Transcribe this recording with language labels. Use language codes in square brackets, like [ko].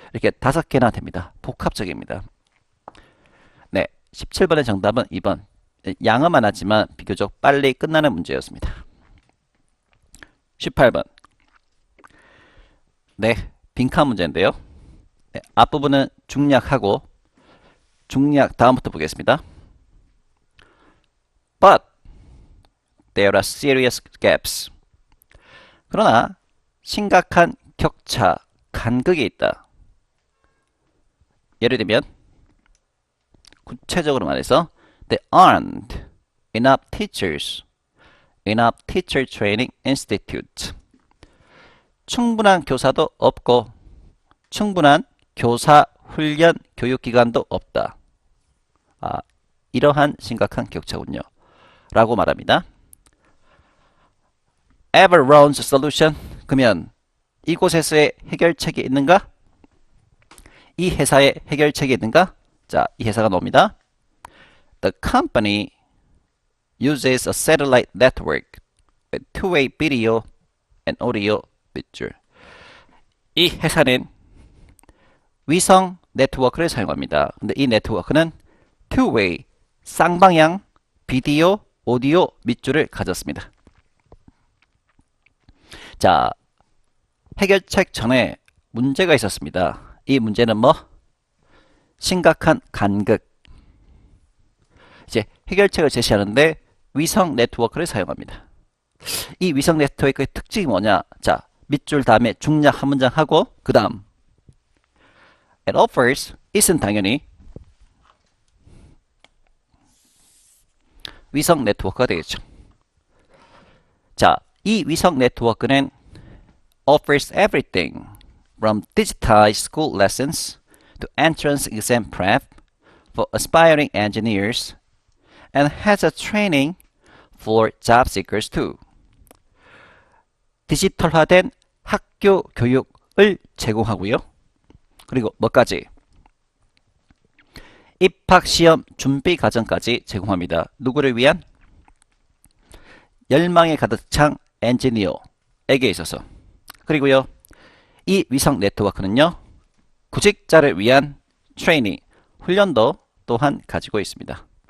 [ko] 이렇게 5개나 됩니다. 복합적입니다. 네, 17번의 정답은 2번. 양은 많았지만 비교적 빨리 끝나는 문제였습니다. 18번. 네, 빈칸 문제인데요. 네, 앞부분은 중략하고 중략 다음부터 보겠습니다. [en] But there are serious gaps. [ko] 그러나 심각한 격차, 간극이 있다. 예를 들면 구체적으로 말해서 [en] There aren't enough teachers, enough teacher training institute. [ko] 충분한 교사도 없고 충분한 교사 훈련 교육기관도 없다. 이러한 심각한 격차군요. 라고 말합니다. [en] Everyone's solution. [ko] 그러면 이곳에서의 해결책이 있는가? 이 회사의 해결책이 있는가? 자, 이 회사가 나옵니다. [en] The company uses a satellite network with two-way video and audio feature. [ko] 이 회사는 위성 네트워크를 사용합니다. 근데 이 네트워크는 two-way, 쌍방향 비디오, 오디오 밑줄을 가졌습니다. 자, 해결책 전에 문제가 있었습니다. 이 문제는 뭐? 심각한 간극. 이제 해결책을 제시하는데 위성 네트워크를 사용합니다. 이 위성 네트워크의 특징이 뭐냐? 자, 밑줄 다음에 중략 한 문장 하고 그 다음 [en] It offers, [ko] it은 당연히 위성 네트워크가 되겠죠. 자, 이 위성 네트워크는 [en] offers everything from digitized school lessons to entrance exam prep for aspiring engineers and has a training for job seekers too. [ko] 디지털화된 학교 교육을 제공하고요. 그리고 뭐까지? 입학시험 준비 과정까지 제공합니다. 누구를 위한? 열망에 가득 찬 엔지니어에게 있어서. 그리고요, 이 위성 네트워크는요, 구직자를 위한 트레이닝, 훈련도 또한 가지고 있습니다.